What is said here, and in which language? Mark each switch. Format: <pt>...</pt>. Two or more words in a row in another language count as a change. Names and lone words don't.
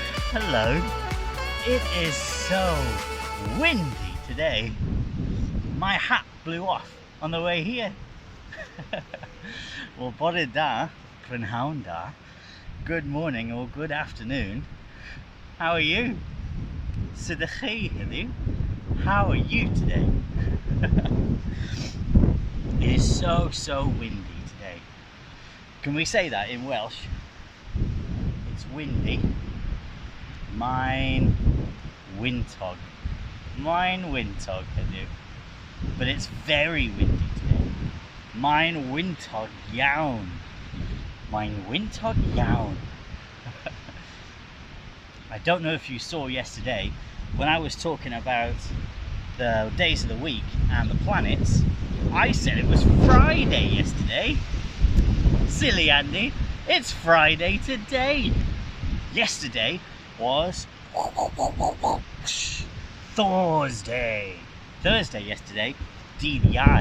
<en>Hello. It is so windy today. My hat blew off on the way here. Well,</en> <cy>bore da, prynhawn da.</cy> <en>Good morning or good afternoon. How are you?</en> <cy>Sut ydych chi heddiw?</cy> <en>How are you today? It is so windy today. Can we say that in Welsh? It's windy.</en> <cy>Mae'n wyntog. Mae'n wyntog heddiw.</cy> <en>But it's very windy today.</en> <cy>Mae'n wyntog iawn. Mae'n wyntog iawn.</cy> <en>I don't know if you saw yesterday when I was talking about the days of the week and the planets. I said it was Friday yesterday. Silly Andy, it's Friday today. Yesterday was Thursday yesterday,</en> <cy>dydd Iau.</cy>